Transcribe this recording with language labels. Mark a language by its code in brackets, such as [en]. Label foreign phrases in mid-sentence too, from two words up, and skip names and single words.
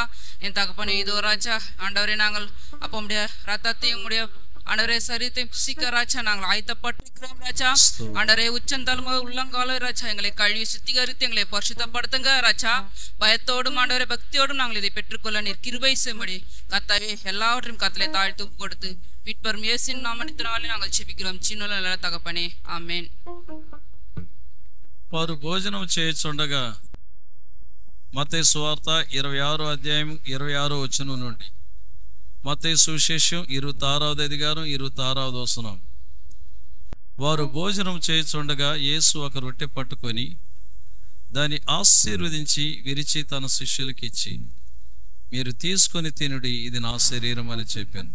[ta] என் தகப்பனே, இதோ ராஜா ஆண்டவரே நாங்கள் அப்ப உம்முடைய ரத்தத்தையும் உம்முடைய ஆண்டவரே சரீரத்தை புசிக்க ராஜா நாங்கள் ஆயத்தப்பட்டிருக்கிறோம் ராஜா. ஆண்டவரே உச்சந்தலைமை உள்ளங்கால ராஜா எங்களை கழுவி சுத்திகரித்து எங்களை பரிசுத்தப்படுத்துங்க ராஜா. பயத்தோடும் ஆண்டவரே பக்தியோடும் நாங்கள் இதை பெற்றுக்கொள்ள நீர் கிருபை செய்யும்படி கர்த்தாவே எல்லாவற்றையும் கர்த்தரை தாழ்த்து கொடுத்து மீட்பர் இயேசுவின் நாமத்தினாலே நாங்கள் ஜெபிக்கிறோம் చిన్న நல்ல தகப்பனே, [te] ఆమేన్. వారు భోజనం చేయుచుండగా మత్తయి సువార్త 26వ అధ్యాయం 26వ వచనం నుండి మత్తయి సువిశేషం 26వ అధికారం 26వ వచనం. వారు భోజనం చేయుచుండగా యేసు ఒక రొట్టె పట్టుకొని దాన్ని ఆశీర్వదించి విరిచి తన శిష్యులకి ఇచ్చి, మీరు తీసుకొని తినుడి, ఇది నా శరీరం అని చెప్పాను.